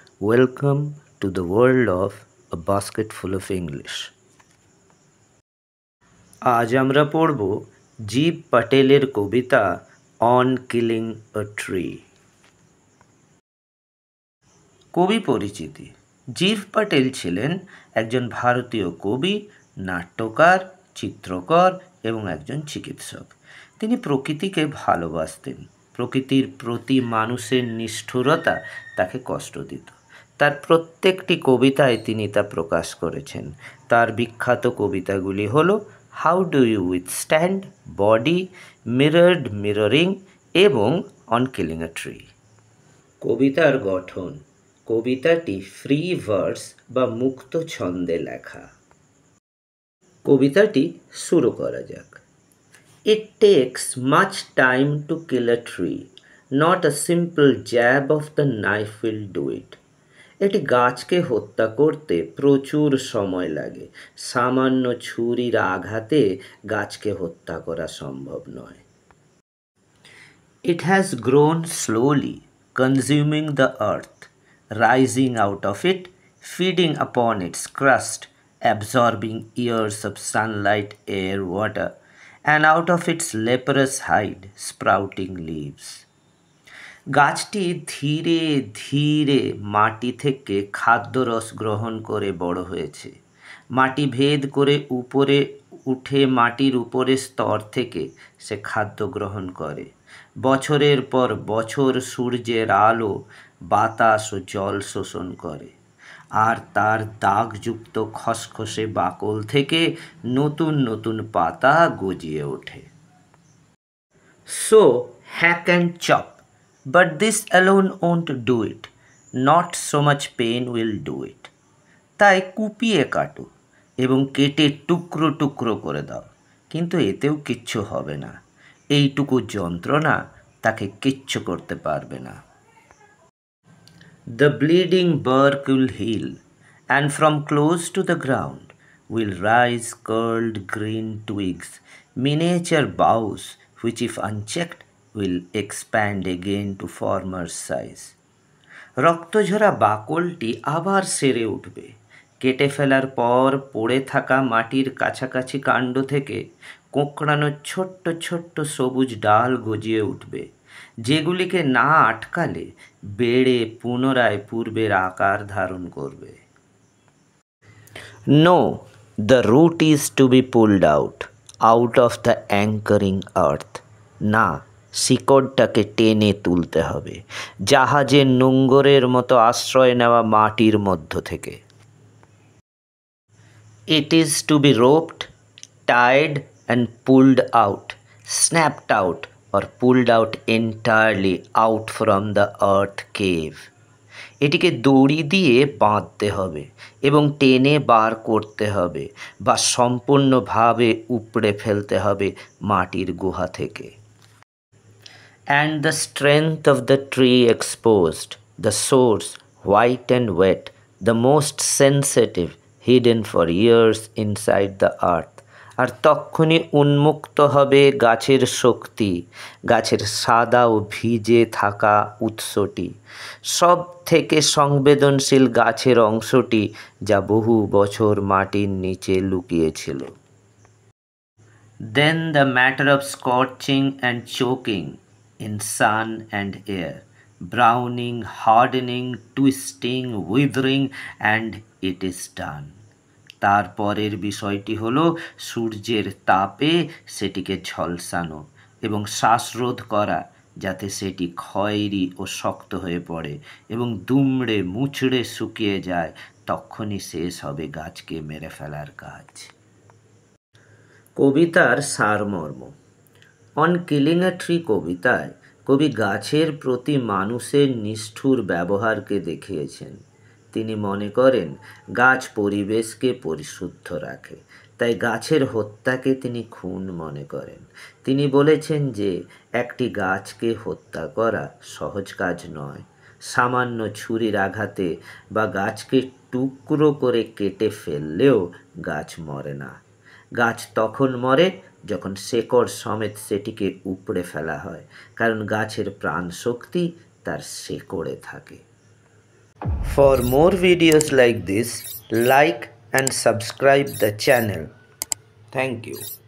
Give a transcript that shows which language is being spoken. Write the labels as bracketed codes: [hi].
[en] Welcome to the world of a basket full of English. [bn] আজ আমরা পড়ব জীব পাটেলের কবিতা অন কিলিং আ ট্রি। কবি পরিচিতি। জীব পাটেল ছিলেন একজন ভারতীয় কবি, নাট্যকার, চিত্রকর এবং একজন চিকিৎসক। তিনি প্রকৃতিকে ভালোবাসতেন। প্রকৃতির প্রতি মানুষের নিষ্ঠুরতা তাকে কষ্ট দিত। তার প্রত্যেকটি কবিতায় তিনি তা প্রকাশ করেছেন। তার বিখ্যাত কবিতাগুলি হল how do you withstand, body, মিরর্ড mirroring এবং অন কিলিং আ ট্রি। কবিতার গঠন। কবিতাটি ফ্রি ভার্স বা মুক্ত ছন্দে লেখা। কবিতাটি শুরু করা যাক। [en] It takes much time to kill a tree. Not a simple jab of the knife will do it. [bn] এটি গাছকে হত্যা করতে প্রচুর সময় লাগে। সামান্য ছুরির আঘাতে গাছকে হত্যা করা সম্ভব নয়। [en] It has grown slowly, consuming the earth, rising out of it, feeding upon its crust, absorbing years of sunlight, air, water, and out of its leprous hide, sprouting leaves. [bn] গাছটি ধীরে ধীরে মাটি থেকে খাদ্যরস গ্রহণ করে বড় হয়েছে। মাটি ভেদ করে উপরে উঠে মাটির উপরের স্তর থেকে সে খাদ্য গ্রহণ করে। বছরের পর বছর সূর্যের আলো, বাতাস ও জল শোষণ করে, আর তার দাগযুক্ত খসখসে বাকল থেকে নতুন নতুন পাতা গজিয়ে ওঠে। [en] So hack and chop, but this alone won't do it. Not so much pain will do it. [bn] তাই কুপিয়ে কাটো এবং কেটে টুকরো টুকরো করে দাও, কিন্তু এতেও কিচ্ছু হবে না। এইটুকু যন্ত্রণা তাকে কিচ্ছু করতে পারবে না। [en] The bleeding bark will heal, and from close to the ground will rise curled green twigs, miniature boughs, which if unchecked will expand again to former size. [bn] রক্তঝরা বাকলটি আবার সেরে উঠবে। কেটে ফেলার পর পড়ে থাকা মাটির কাছাকাছি কাণ্ড থেকে কোঁকড়ানো ছোট্ট ছোট্ট সবুজ ডাল গজিয়ে উঠবে, যেগুলিকে না আটকালে বেড়ে পুনরায় পূর্বের আকার ধারণ করবে। [en] No, the root is to be pulled out of the anchoring earth. [bn] না, শিকড়টাকে টেনে তুলতে হবে জাহাজের নোঙরের মতো আশ্রয় নেওয়া মাটির মধ্য থেকে। [en] It is to be roped, tied and pulled out, snapped out or pulled out entirely out from the earth cave. [bn] এটিকে দড়ি দিয়ে বাঁধতে হবে এবং টেনে বার করতে হবে বা সম্পূর্ণভাবে উপড়ে ফেলতে হবে মাটির গুহা থেকে। [en] And the strength of the tree exposed, the source, white and wet, the most sensitive, hidden for years inside the earth. [bn] আর তক্ষুনি উন্মুক্ত হবে গাছের শক্তি, গাছের সাদা ও ভিজে থাকা উৎসটি, সব থেকে সংবেদনশীল গাছের অংশটি যা বহু বছর মাটির নিচে লুকিয়েছিল। [en] Then the matter of scorching and choking in sun and air, browning, hardening, twisting, withering, and it is done. [bn] তারপরের বিষয়টি হলো সূর্যের তাপে সেটিকে ঝলসানো এবং শ্বাসরোধ করা, যাতে সেটি খয়েরি ও শক্ত হয়ে পড়ে এবং দুমড়ে মুচড়ে শুকিয়ে যায়। তখনই শেষ হবে গাছকে মেরে ফেলার কাজ। কবিতার সারমর্ম। অন কিলিং আ ট্রি কবিতায় কবি গাছের প্রতি মানুষের নিষ্ঠুর ব্যবহারকে দেখিয়েছেন। তিনি মনে করেন গাছ পরিবেশকে পরিশুদ্ধ রাখে, তাই গাছের হত্যাকে তিনি খুন মনে করেন। তিনি বলেছেন যে একটি গাছকে হত্যা করা সহজ কাজ নয়। সামান্য ছুরির আঘাতে বা গাছকে টুকরো করে কেটে ফেললেও গাছ মরে না। গাছ তখন মরে যখন শেকড় সমেত সেটিকে উপড়ে ফেলা হয়, কারণ গাছের প্রাণশক্তি তার শেকড়ে থাকে। [en] For more videos like this, like and subscribe the channel. Thank you.